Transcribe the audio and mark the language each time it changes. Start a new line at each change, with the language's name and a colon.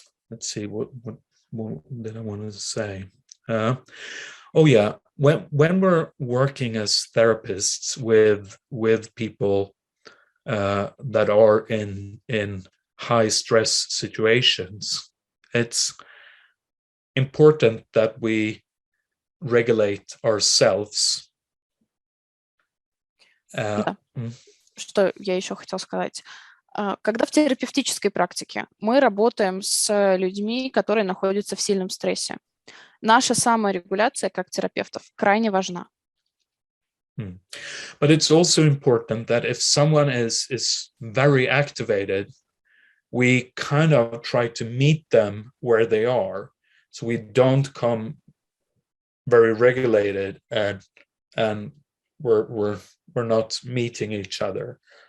English: Let's see, what did I want to say? Oh yeah, when we're working as therapists with people that are in high stress situations, it's important that we regulate ourselves.
Russian: Что я еще хотела сказать? Когда в терапевтической практике мы работаем с людьми, которые находятся в сильном стрессе, наша саморегуляция как терапевтов крайне важна.
English: But it's also important that if someone is very activated, we kind of try to meet them where they are, so we don't come very regulated and we're not meeting each other.